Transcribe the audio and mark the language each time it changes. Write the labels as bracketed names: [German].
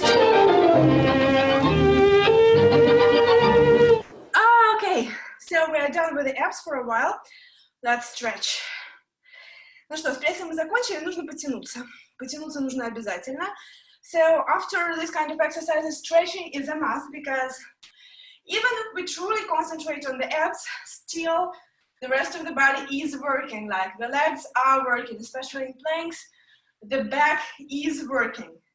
[English] Okay, so we are done with the abs for a while. Let's stretch. [Russian] Ну что, с прессом мы закончили, нужно потянуться. Потянуться нужно обязательно. [English] So after this kind of exercises, stretching is a must, because even if we truly concentrate on the abs, still the rest of the body is working, like the legs are working, especially in planks, the back is working.